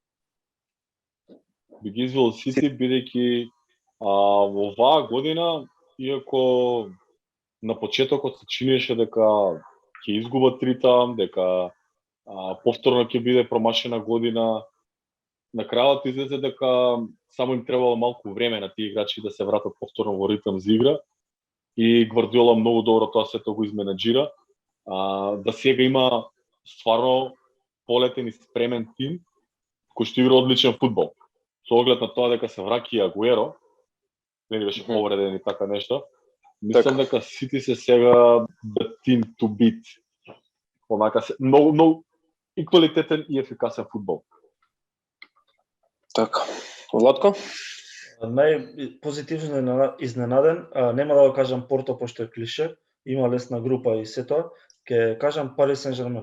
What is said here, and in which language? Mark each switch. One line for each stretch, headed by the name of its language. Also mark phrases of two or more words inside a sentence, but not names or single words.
Macedonian: Би ги извел Сити, бидејќи во оваа година, иако на почетокот се чинеше дека ќе изгубат ритам, дека повторно ќе биде промашена година, на крајот излезе дека само им требало малку време на тие играчи да се вратат повторно во ритам за игра и Гвардиола многу добро тоа сето го изменаџира. Да сега има стварно полетен и спремен тим кој што игра одличен фудбал. Со оглед на тоа дека се враќа и Агуеро, не беше повреден и така нешто, мислам дека Сити се сега
English: the team to beat.
Macedonian: Онака се многу и квалитетен и ефикасен фудбал. Така. Владко? Најпозитивно изненаден, нема да го кажам Порто пошто е клише, има лесна група и се тоа, ќе кажам Пари Сен-Жермен.